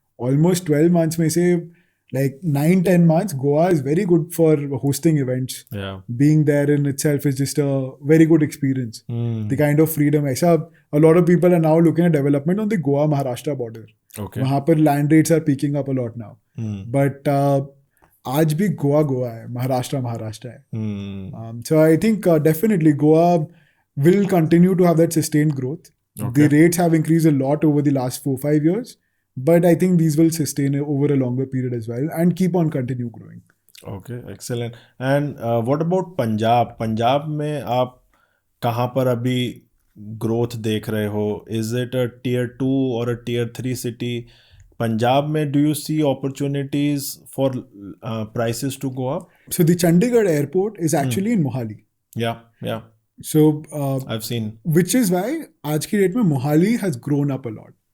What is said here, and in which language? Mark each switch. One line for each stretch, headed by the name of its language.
English: Almost 12 months mein se, like 9-10 months, Goa is very good for hosting events. Yeah. Being there in itself is just a very good experience. The kind of freedom. Aisa, a lot of people are now looking at development on the Goa-Maharashtra border. Okay.
Hindi: वहाँ पर
English: land rates are peaking up a lot now.
Hindi: But आज भी गोवा है, महाराष्ट्र है.
English: So I think definitely Goa will continue to have that sustained growth. Okay. The rates have increased a lot over the last 4-5 years, but I think these will sustain over a longer period as well and keep on continue growing. Okay, excellent. And what about Punjab?
Hindi: Punjab में आप कहाँ पर अभी growth देख रहे हो?
English: Is it a tier 2 or a tier 3 city? Punjab में do you see opportunities for prices to go up? So the Chandigarh airport is actually in Mohali. Yeah. So I've seen. which is why
Hindi: आज की date में
English: Mohali has grown up a lot.